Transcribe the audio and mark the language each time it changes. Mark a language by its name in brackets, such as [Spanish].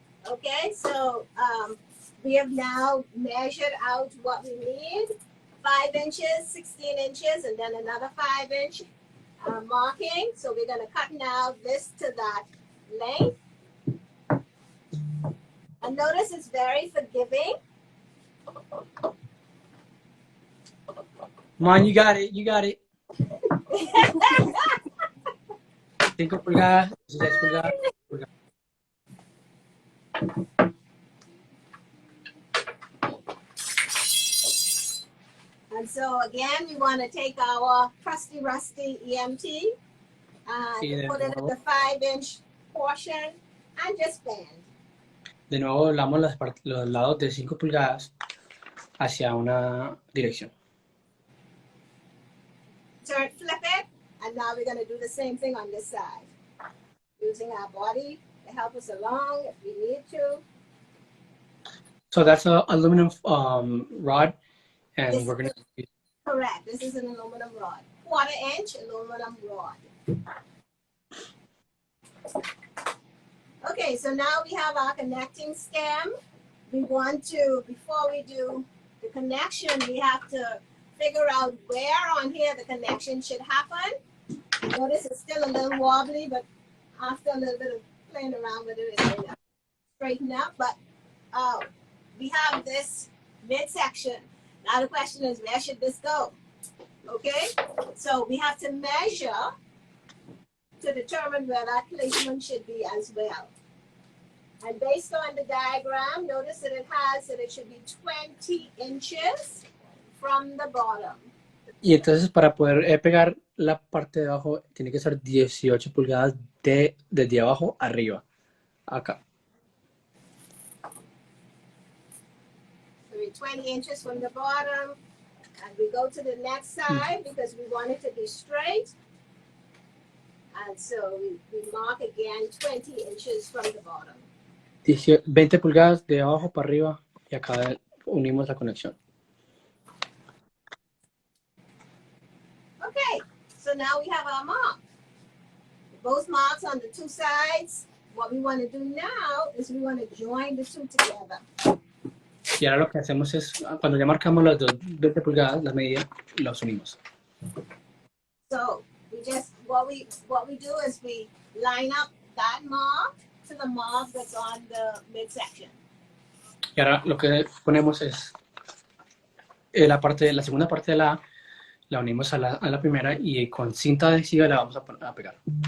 [English] Okay, so we have now measured out what we need, 5 inches, 16 inches, and then another 5-inch marking. So we're going to cut now this to that length. And notice it's very forgiving. Come on, you got it, you got it. [Spanish] 5 pulgadas, 16 pulgadas. [English] And so again, we want to take our crusty, rusty EMT and put it in the 5-inch portion and just bend. [Spanish] De nuevo doblamos los lados de 5 pulgadas hacia una dirección. [English] Flip it, and now we're going to do the same thing on this side. Using our body to help us along if we need to. So that's an aluminum rod, and This we're going to... Correct. This is an aluminum rod. 1/4-inch aluminum rod. Okay, so now we have our connecting stem. We want to, before we do the connection, we have to figure out where on here the connection should happen. Notice it's still a little wobbly, but after a little bit of playing around with it, it's going to straighten up. But we have this midsection. Now the question is, where should this go? Okay, so we have to measure to determine where that placement should be as well. And based on the diagram, notice that it should be 20 inches from the bottom. [Spanish] Y entonces para poder pegar la parte de abajo tiene que ser 18 pulgadas desde abajo arriba, acá. [English] So we're 20 inches from the bottom, and we go to the next side because we want it to be straight. And so we mark again 20 inches from the bottom. [Spanish] 20 pulgadas de abajo para arriba y acá unimos la conexión. [English] Okay, so now we have our mark. Both marks on the 2 sides. What we want to do now is we want to join the 2 together. [Spanish] Y ahora lo que hacemos es, cuando ya marcamos las 20 pulgadas, la medida, los unimos. [English] So what we do is we line up that mark to the mark that's on the midsection. [Spanish] Y ahora lo que ponemos es la segunda parte de la unimos a la primera y con cinta adhesiva la vamos a pegar.